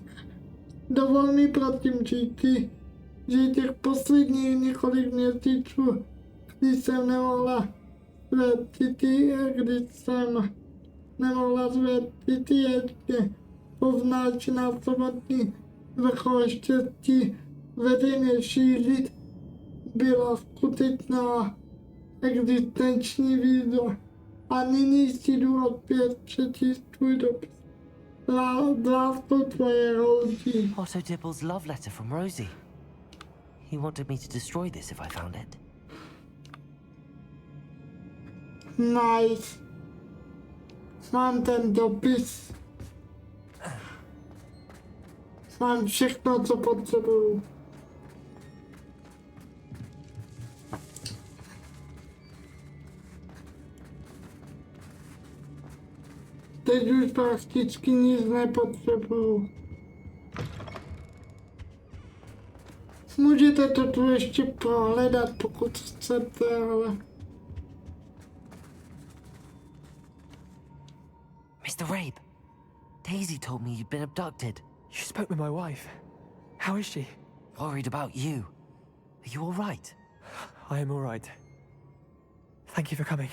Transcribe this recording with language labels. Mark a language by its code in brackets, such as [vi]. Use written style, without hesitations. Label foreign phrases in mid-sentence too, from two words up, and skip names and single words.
[cs] Dovol mi prosím říci, že těch posledních několik měsíců, když jsem nemohla své city ještě povnáč na samotný vrchol štěstí veřejně šířit, byla skutečná existenční výzva. A nyní si jdu opět přečíst tvůj dopis. Láskou tvoje Rosie. [en] Otto Dibble's love letter from Rosie. He wanted me to destroy this if I found it. Nice. [cs] Mám ten dopis. Mám všechno, co potřebuju. Teď už prakticky nic nepotřebuju. Můžete to tu ještě prohledat, pokud chcete, ale... [en] Mr. Rabe, Daisy told me you'd been abducted. You spoke with my wife. How is she? Worried about you. Are you all right? I am all right. Thank you for coming.